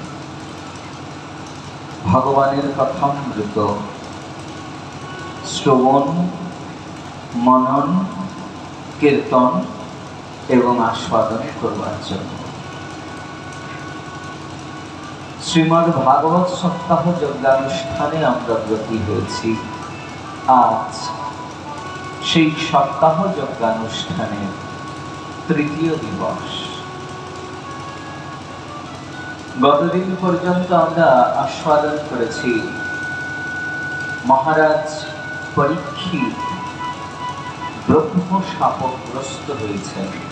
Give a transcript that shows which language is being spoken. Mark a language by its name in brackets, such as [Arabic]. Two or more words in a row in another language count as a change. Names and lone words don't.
[Bangla] ভগবান কথামৃত শ্রবণ মনন কীর্তন এবং আস্বাদন করবার জন্য শ্রীমদ্ ভাগবত সপ্তাহ যজ্ঞানুষ্ঠানে আমরা ব্রতী হয়েছি। आज সেই সপ্তাহ যজ্ঞানুষ্ঠানের তৃতীয় দিবস। গতদিন পর্যন্ত আমরা আস্বাদন করেছি মহারাজ পরীক্ষিত ব্রহ্ম শাপগ্রস্ত হয়েছেন।